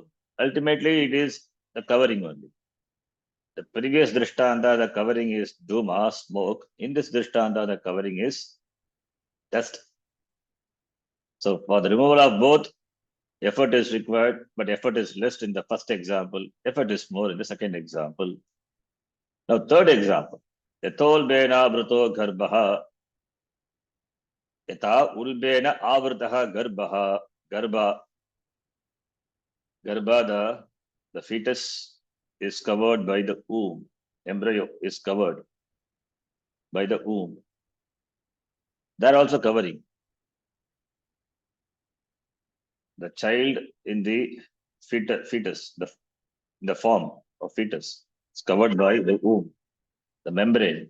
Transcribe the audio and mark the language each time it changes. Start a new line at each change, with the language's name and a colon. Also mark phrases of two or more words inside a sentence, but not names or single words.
English: Ultimately, it is the covering only. The previous drishtanta, the covering is dhuma, smoke. In this drishtanta, the covering is dust. So for the removal of both, effort is required, but effort is less in the first example. Effort is more in the second example. Now, third example.
Sanskrit: Yatolbena bruto garbhaha. Yata ulbena avrtaha garbhaha.
English: Garbha, the fetus is covered by the womb. embryo is covered by the womb, they are also covering. The child in the fetus, the form of fetus, is covered by the womb, the membrane.